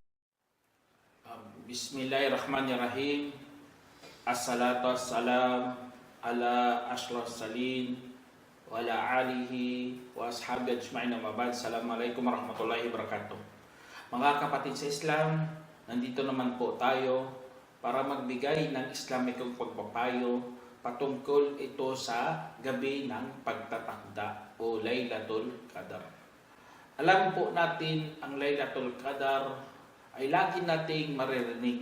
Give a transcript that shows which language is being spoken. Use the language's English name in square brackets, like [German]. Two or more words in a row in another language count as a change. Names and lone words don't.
[Arabic] بسم الله الرحمن الرحيم. الصلاة والسلام على أشرف المرسلين وعلى آله وأصحابه أجمعين أما بعد. السلام عليكم ورحمة الله وبركاته. [Filipino] Mga kapatid sa Islam, nandito naman po tayo para magbigay ng Islamikong pagpapayo patungkol ito sa gabi ng pagtatakda o Laylatul Qadar. Alam po natin ang Laylatul Qadar ay lagi nating maririnig.